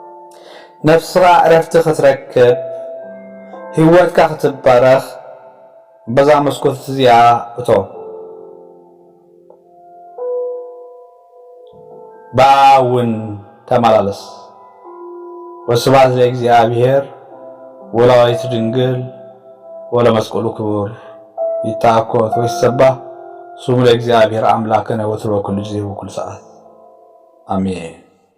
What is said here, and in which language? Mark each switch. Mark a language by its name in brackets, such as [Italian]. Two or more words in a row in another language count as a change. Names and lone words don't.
[Tigrinya] ነፍስኻ ዕረፍቲ ክትረክብ ህይወትካ ክትባረኽ በዛ መስኮት እዚያ እቶ ባውን ተመላለስ። [Geez] ወስብሐት ለእግዚአብሔር ወለወላዲቱ ድንግል ወለመስቀሉ ክቡር። ይትሐኮት ወይትሰባህ ስሙ ለእግዚአብሔር አምላክነ ወትሮ በኩሉ ጊዜ ወበኩሉ ሰዓት አሜን።